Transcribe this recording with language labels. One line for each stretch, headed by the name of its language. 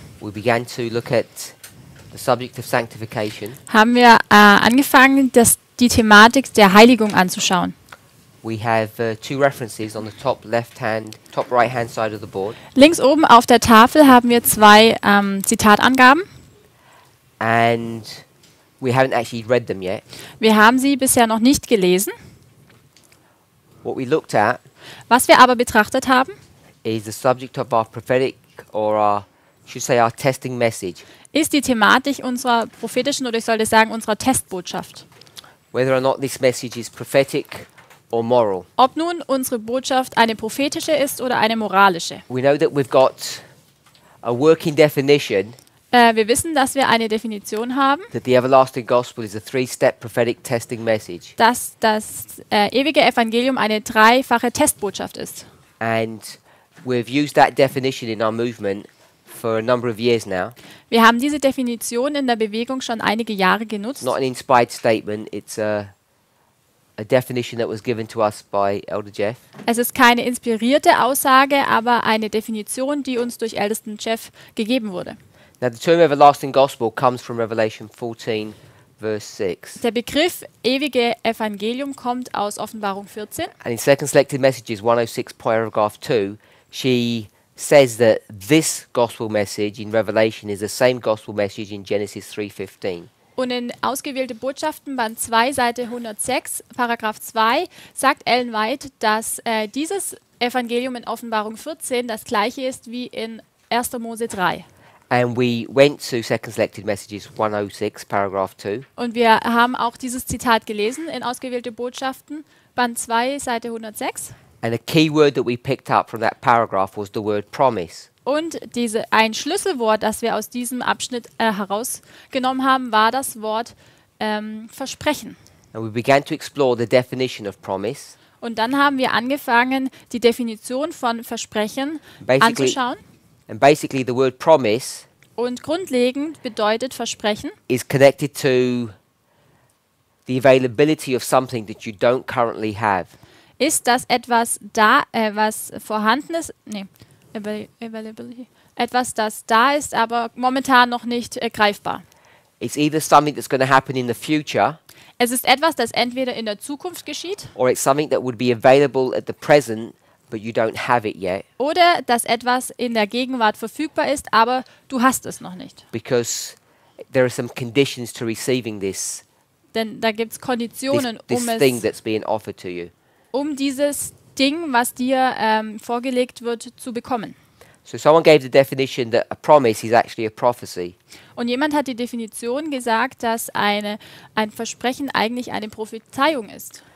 English: we began to look at the subject of sanctification.
German: haben wir angefangen, die Thematik der Heiligung anzuschauen.
English: We have two references on the top right hand side of the board,
German: Links oben auf der Tafel haben wir zwei Zitatangaben.
English: and we haven't actually read them yet.
German: Wir haben sie bisher noch nicht gelesen.
English: What we looked at
German: Was wir aber betrachtet haben,
English: is the subject of our prophetic, or our, should say, our testing message.
German: ist die Thematik unserer prophetischen, oder ich sollte sagen, unserer Testbotschaft.
English: Whether or not this message is prophetic or moral.
German: Ob nun unsere Botschaft eine prophetische ist oder eine moralische.
English: We know that we've got a working definition
German: Wir wissen, dass wir eine Definition haben,
English: that the everlasting gospel is a three-step prophetic testing message.
German: dass das ewige Evangelium eine dreifache Testbotschaft ist.
English: And we've used that definition in our movement for a number of years now.
German: Wir haben diese Definition in der Bewegung schon einige Jahre genutzt.
English: Not an inspired statement, it's a definition that was given to us by Elder Jeff.
German: Es ist keine inspirierte Aussage, aber eine Definition, die uns durch Ältesten Jeff gegeben wurde.
English: Now the term everlasting gospel comes from Revelation 14 verse 6.
German: Der Begriff ewige Evangelium kommt aus Offenbarung 14.
English: And in Second Selected Messages 106 paragraph 2, she says that this gospel message in Revelation is the same gospel message in Genesis 3:15.
German: Und in Ausgewählte Botschaften, Band 2, Seite 106, Paragraph 2, sagt Ellen White, dass dieses Evangelium in Offenbarung 14 das gleiche ist wie in 1. Mose 3.
English: And we went to Second Selected Messages 106 paragraph 2.
German: Und wir haben auch dieses Zitat gelesen in Ausgewählte Botschaften, Band 2, Seite 106.
English: And a key word that we picked up from that paragraph was the word promise.
German: Und ein Schlüsselwort, das wir aus diesem Abschnitt herausgenommen haben, war das Wort Versprechen.
English: And we began to explore the definition of promise.
German: Und dann haben wir angefangen, die Definition von Versprechen anzuschauen.
English: And basically the word promise
German: Und grundlegend bedeutet Versprechen
English: is connected to the availability of something that you don't currently have.
German: ist, dass etwas da, was vorhanden ist, availability, etwas, das da ist, aber momentan noch nicht greifbar.
English: It's either something that's going to happen in the future,
German: Es ist etwas, das entweder in der Zukunft geschieht
English: or it's something that would be available at the present, but you don't have it yet,
German: oder dass etwas in der Gegenwart verfügbar ist, aber du hast es noch nicht.
English: because there are some conditions to receiving this
German: Denn da gibt es Konditionen,
English: thing that's being offered to you.
German: um dieses Ding, was dir vorgelegt wird, zu bekommen.
English: So someone gave the definition that a promise is actually a prophecy.
German: Und jemand hat die Definition gesagt, dass ein Versprechen eigentlich eine Prophezeiung ist.